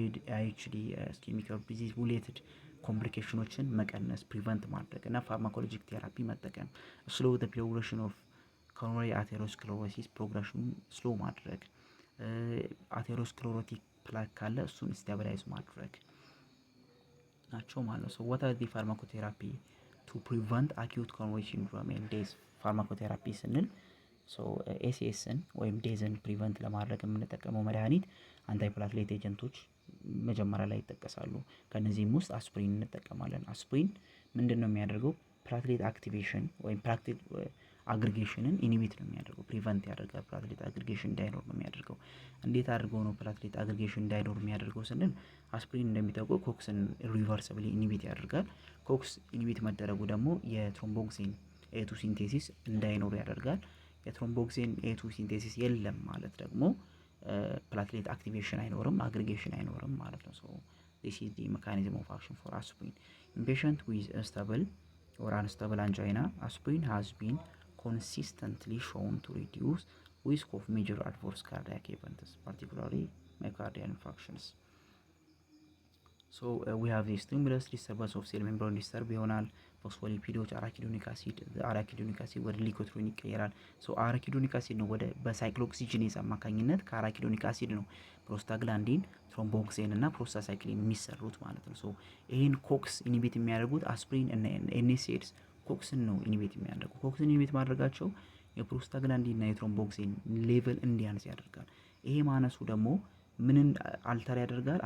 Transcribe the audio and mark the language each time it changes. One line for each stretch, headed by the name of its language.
Amharic: አይኤችዲ ኢስኬሚክ ዲዚዝ ሪሌትድ ኮምፕሊኬሽኖችን መቀነስ ፕሪቨንት ማድረግ እና ፋርማኮሎጂክ ቴራፒ መጠቀም፣ ስሎ ዘ ፕሮግሬሽን ኦፍ ኮሮነሪ አቴሮስክለሮሲስ ፕሮግሬሽኑን ስሎ ማድረግ፣ አቴሮስክለሮቲክ ፕላክ ካለ እሱን ስታቢላይዝ ማድረግ። ናቸው ማለት ነው።
English: ሶ what are the pharmacotherapy to prevent acute coronary syndrome and death?
Amharic: ፋርማኮቴራፒ ስንል ኤሲኤስን ወይም ዴዝን ፕሪቨንት ለማድረግ የምንጠቀመው መድኃኒት አንታይፕላትሌት ኤጀንቶች መጀመሪያ ላይ ይጠቀሳሉ። ከነዚህም ውስጥ አስፕሪን እንጠቀማለን። አስፕሪን ምንድን ነው የሚያደርገው? ፕላትሌት አክቲቬሽን ወይም ፕላትሌት አግሪጌሽንን ኢኒቢት ነው የሚያደርገው፣ ፕሪቨንት ያደርጋል። ፕላትሌት አግሪጌሽን እንዳይኖር ነው የሚያደርገው። እንዴት አድርገው ነው ፕላትሌት አግሪጌሽን እንዳይኖር የሚያደርገው ስንል አስፕሪን እንደሚታወቀው ኮክስን ሪቨርሰብሊ ኢኒቢት ያደርጋል። ኮክስ ኢኒቢት መደረጉ ደግሞ የትሮምቦክሲን ኤቱ ሲንቴሲስ እንዳይኖር ያደርጋል። የትሮምቦክሲን ኤቱ ሲንቴሲስ የለም ማለት ደግሞ ፕላትሌት አክቲቬሽን አይኖርም፣ አግሪጌሽን አይኖርም ማለት ነው።
English: ሶ this is the mechanism of action for aspirin. In patient with unstable or unstable angina, aspirin has been consistently shown to reduce risk of major adverse cardiac events, particularly myocardial infarctions. So we have the stimulus disturbance of cell membrane
Amharic: disturb ይሆናል። ፎስፎሊፒዶች አራኪዶኒክ አሲድ ወደ ሊኮትሪን ይቀየራል። ሶ አራኪዶኒክ አሲድ ነው ወደ በሳይክሎኦክሲጂኔዝ አማካኝነት ከአራኪዶኒክ አሲድ ነው ፕሮስታግላንዲን፣ ትሮምቦክሲን እና ፕሮስታሳይክሊን የሚሰሩት ማለት ነው። ሶ ይህን ኮክስ ኢኒቢት የሚያደርጉት አስፕሪን እና ኤንኤስኤድስ ኮክስን ነው ኢኒቢት የሚያደርጉ። ኮክስን ኢኒቢት ማድረጋቸው የፕሮስታግላንዲን እና የትሮምቦክሲን ሌቭል እንዲያንስ ያደርጋል። ይሄ ማነሱ ደግሞ ምንን አልተር ያደርጋል?